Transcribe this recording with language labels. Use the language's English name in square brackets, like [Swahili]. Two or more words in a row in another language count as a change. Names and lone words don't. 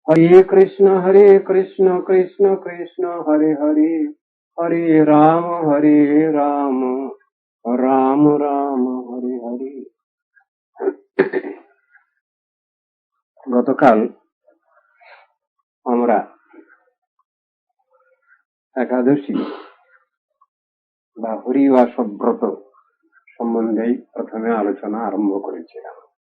[Sanskrit] हरे कृष्ण कृष्ण कृष्ण हरे हरे, हरे राम राम राम हरे हरे। [Bangla] গতকাল আমরা একাদশী বা হরিবাস ব্রত সম্বন্ধেই প্রথমে আলোচনা আরম্ভ করেছিলাম।